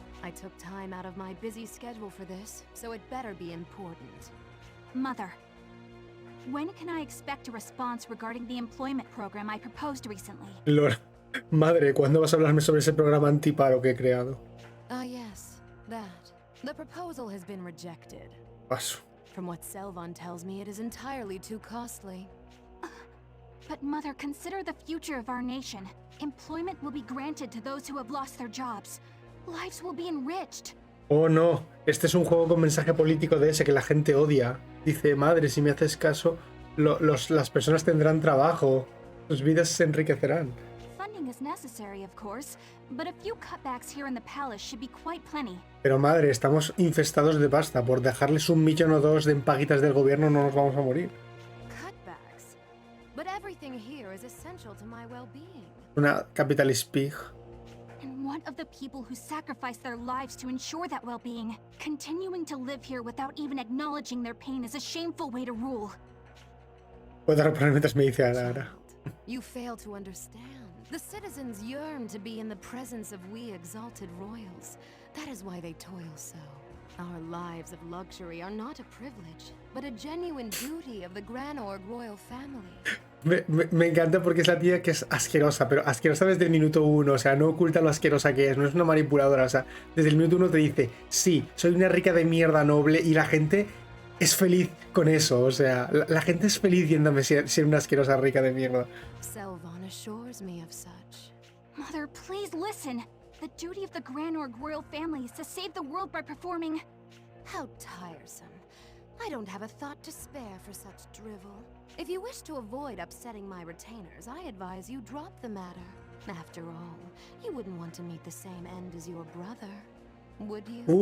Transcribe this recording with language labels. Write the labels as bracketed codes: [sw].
[en] I took time out of my busy schedule for this, so it better be important. Mother, when can I expect a response regarding the employment program I proposed recently? [es] Lord, madre, ¿cuándo vas a hablarme sobre ese programa antiparo que he creado? [en] Ah, yes, that. The proposal has been rejected. [es] Paso. [en] From what Selvon tells me, it is entirely too costly. But Mother, consider the future of our nation. Employment will be granted to those who have lost their jobs. Lives will be enriched. [es] Oh no, este es un juego con mensaje político de ese que la gente odia. Dice, madre, si me haces caso, las personas tendrán trabajo, sus vidas se enriquecerán. [en] training is necessary, of course, but a few cutbacks here in the palace should be quite plenty. [es] Pero madre, estamos infestados de pasta. Por dejarles 1 millón o 2 de empaguitas del gobierno no nos vamos a morir. [en] Cutbacks. But everything here is essential to my well-being. Una capitalist pig. And one of the people who sacrificed their lives to ensure that well-being. Continuing to live here without even acknowledging their pain is a shameful way to rule. [es] Puedo reponer mientras me dice ahora. [en] You fail to understand. The citizens yearn to be in the presence of we exalted royals. That is why they toil so. Our lives of luxury are not a privilege, but a genuine duty of the Granorg royal family. [es] Me encanta porque es la tía que es asquerosa, pero asquerosa desde el minuto 1, o sea, no oculta lo asquerosa que es, no es una manipuladora, o sea, desde el minuto 1 te dice, sí, soy una rica de mierda noble y la gente es feliz con eso, o sea, la gente es feliz viéndome ser una asquerosa rica de mierda. [en] Selvon assures me of such. Mother, please listen. The duty of the Granorg royal family is to save the world by performing... How tiresome. I don't have a thought to spare for such drivel. If you wish to avoid upsetting my retainers, I advise you drop the matter. After all, you wouldn't want to meet the same end as your brother, would you?